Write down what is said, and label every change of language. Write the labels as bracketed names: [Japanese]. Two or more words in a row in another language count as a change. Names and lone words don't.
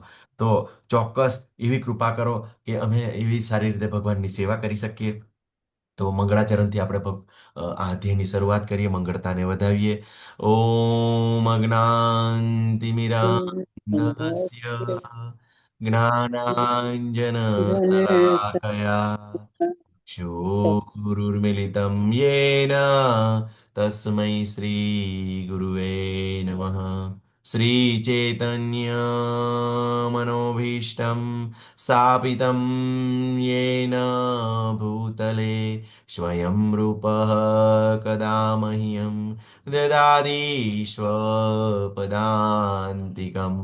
[Gujarati] તો ચોક્કસ એવી કૃપા કરો કે અમે એવી સારી રીતે ભગવાનની સેવા કરી શકીએ. તો મંગળાચરણથી આપણે આ અધ્યાયની શરૂઆત કરીએ, મંગળતાને વધાવીએ. [Sanskrit] ઓમ અજ્ઞાનતિમિરાન્ધસ્ય જ્ઞાનાંજનશલાકયા चक्षुरुर्मिलितं येन तस्मै श्रीगुरुवे नमः. श्रीचैतन्यमनोभीष्टं स्थापितं येन भूतले स्वयं रूपः कदा मह्यं ददाति स्वपदान्तिकम्.